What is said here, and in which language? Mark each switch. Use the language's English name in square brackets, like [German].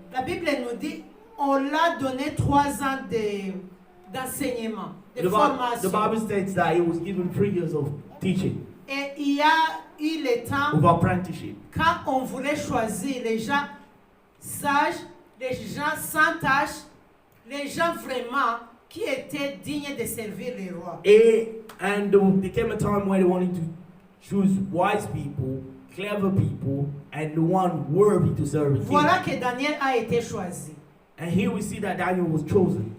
[French] La Bible nous dit on l'a donné 3 ans d'enseignement, de [English] The [French] formation. [English] Bible states that he was given 3 years of teaching, [French] Et il y a eu le temps [English] of apprenticeship. [French] quand on voulait choisir les gens sages, les gens sans tâche, les gens vraiment qui étaient dignes de servir le roi. [English] And there came a time where they wanted to choose wise people, clever people, and the one worthy to serve the king. [French] Voilà que Daniel a été choisi. [English] And here we see that Daniel was chosen.